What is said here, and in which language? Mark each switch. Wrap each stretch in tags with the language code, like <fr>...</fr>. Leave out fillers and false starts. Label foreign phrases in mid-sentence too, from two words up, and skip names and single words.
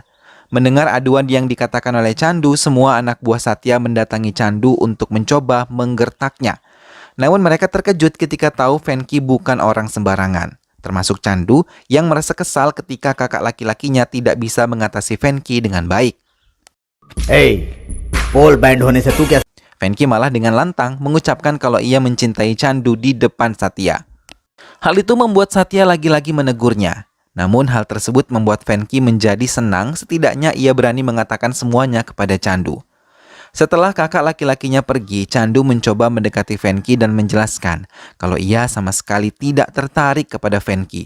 <id>Mendengar aduan yang dikatakan oleh Chandu, semua anak buah Satya mendatangi Chandu untuk mencoba menggertaknya. Namun mereka terkejut ketika tahu Venki bukan orang sembarangan. Termasuk Chandu yang merasa kesal ketika kakak laki-lakinya tidak bisa mengatasi Venki dengan baik.</id> <hi>Hey, pole band होने से तू क्या?</hi> <id>Venki malah dengan lantang mengucapkan kalau ia mencintai Chandu di depan Satya. Hal itu membuat Satya lagi-lagi menegurnya. Namun hal tersebut membuat Venki menjadi senang, setidaknya ia berani mengatakan semuanya kepada Chandu. Setelah kakak laki-lakinya pergi, Chandu mencoba mendekati Venki dan menjelaskan kalau ia sama sekali tidak tertarik kepada Venki.</id>